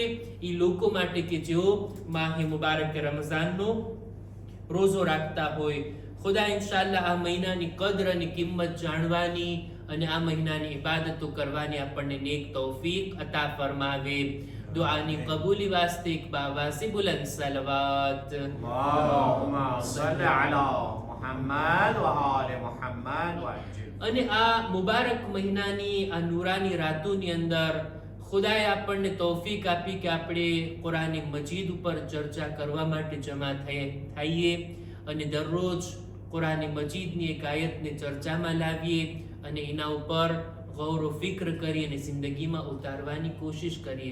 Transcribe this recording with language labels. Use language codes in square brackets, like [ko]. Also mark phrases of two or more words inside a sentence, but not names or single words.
[gu] એ લોકો માટે કે જેઓ માહે મુબારક રમઝાનનો રોઝો રાખતા હોય. ખુદા ઇન્શાઅલ્લાહ આ મહિનાની કદર અને કિંમત જાણવાની અને આ મહિનાની ઇબાદતો કરવાની આપણને નેક તૌફીક અતા ફરમાવે. દુઆની કબૂલી વાસ્તે એક બાવાસી બુલંદ સલવાત. [ar] اللهم صل على محمد وآل محمد وعجل. [gu] અને આ મુબારક મહિનાની આ નૂરાની રાતોની અંદર ખુદાએ આપણને તૌફીક આપી કે આપણે કુરાન મજીદ ઉપર ચર્ચા કરવા માટે જમા થઈએ અને દરરોજ કુરાન મજીદની એક આયતને ચર્ચામાં લાવીએ અને એના ઉપર ગૌર ફિક્ર કરી અને જિંદગીમાં ઉતારવાની કોશિશ કરીએ.